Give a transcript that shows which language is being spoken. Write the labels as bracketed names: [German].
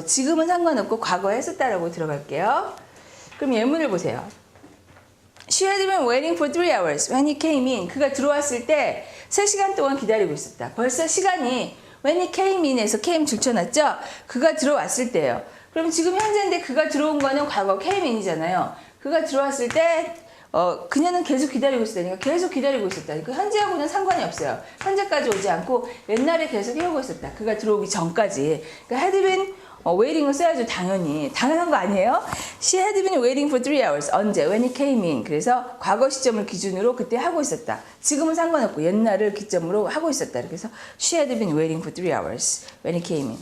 [Korean] 지금은 상관없고 과거에 했었다라고 들어갈게요. 그럼 예문을 보세요. [English] She had been waiting for 3 hours when he came in. [Korean] 그가 들어왔을 때 3시간 동안 기다리고 있었다. 벌써 시간이 [English] when he came in [Korean] 에서 came 줄쳐놨죠? 그가 들어왔을 때예요. 그럼 지금 현재인데 그가 들어온 거는 과거 came in이잖아요. 그가 들어왔을 때 그녀는 계속 기다리고 있었다니까 계속 기다리고 있었다. 그 현재하고는 상관이 없어요. 현재까지 오지 않고 옛날에 계속 해오고 있었다. 그가 들어오기 전까지. 그러니까 had been waiting을 써야죠. 당연한 거 아니에요? [English] She had been waiting for 3 hours. 언제? When he came in. [Korean] 그래서 과거 시점을 기준으로 그때 하고 있었다. 지금은 상관없고 옛날을 기점으로 하고 있었다. [English] 그래서 she had been waiting for 3 hours when he came in.